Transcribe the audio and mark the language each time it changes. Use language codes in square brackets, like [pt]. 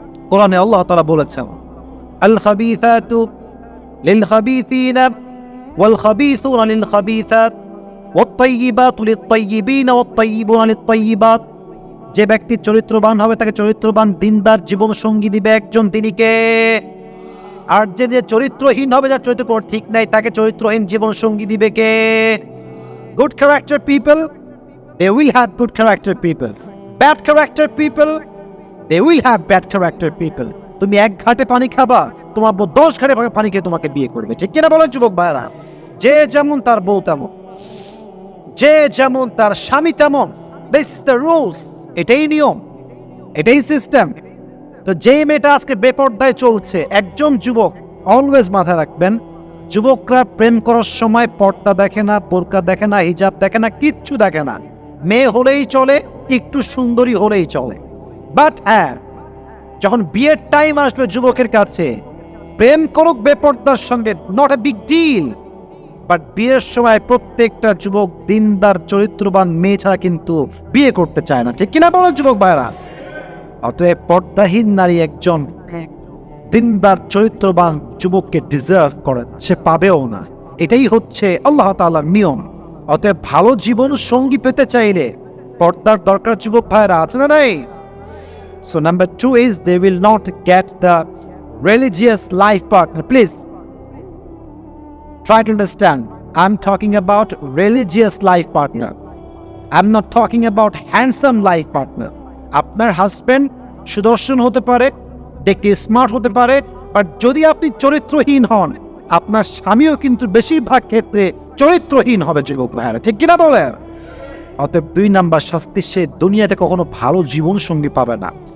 [bn] কোরআনে আল্লাহ তাআলা বলেছেন, [ar] الخبيثات للخبيثين والخبيثون للخبيثات والطيبات للطيبين والطيبون للطيبات। [bn] যে ব্যক্তি চরিত্রবান হবে তাকে চরিত্রবান দিনদার জীবন সঙ্গী দিবে একজন, তিনি কে? আর যে চরিত্রহীন হবে, যার চরিত্র ঠিক নাই, তাকে চরিত্রহীন জীবন সঙ্গী দিবে কে? [en] Good character people, they will have good character people. Bad character people, they will have bad character people. [bn] তুমি এক ঘাটে পানি খাবা, তোমার বউ 10 ঘাটে পানি খেয়ে তোমাকে বিয়ে করবে। ঠিক কিনা বলেন যুবক ভাইরা? যে যেমন তার বউ তেমন, যে যেমন তার স্বামী তেমন। [en] this is the rules, [bn] এটাই নিয়ম, এটাই সিস্টেম। তো যেই মেয়েটা আজকে বেপর্দায় চলছে, একজন যুবক অলওয়েজ মাথায় রাখবেন, যুবকরা প্রেম করার সময় পর্দা দেখে না, বোরকা দেখে না, হিজাব দেখে না, কিচ্ছু দেখে না। মেয়ে হলেই চলে, একটু সুন্দরী হলেই চলে। বাট হ্যাঁ, যখন বিয়ের টাইম আসবে যুবকের কাছে, প্রেম করুক বেপর্দার সঙ্গে, [en] Not a big deal. [bn] But বিয়ের সময় প্রত্যেকটা যুবক দিনদার চরিত্রবান মেয়ে ছাড়া কিন্তু বিয়ে করতে চায় না, ঠিক কিনা বলো যুবক ভাইরা? অতএব পর্দাহীন নারী একজন দিনদার চরিত্রবান যুবককে ডিজার্ভ করে, সে পাবেও না। এটাই হচ্ছে আল্লাহ তাআলার নিয়ম। অতএব ভালো জীবন সঙ্গী পেতে চাইলে পর্দার দরকার যুবক ভাইরা, আছে না নাই? [en] So number 2 is they will not get the religious life partner. Please try to understand. I'm talking about religious life partner. I'm not talking about handsome life partner. [bn] আপনার হাজবেন্ড সুদর্শন হতে পারে, দেখতে স্মার্ট হতে পারে, বাট যদি আপনি চরিত্রহীন হন, আপনার স্বামীও কিন্তু বেশিরভাগ ক্ষেত্রে চরিত্রহীন হবে যুবক ভাইরা, ঠিক কিনা বলেন? অতএব 2 নাম্বার শাস্তি, সে দুনিয়াতে কখনো ভালো জীবন সঙ্গী পাবে না।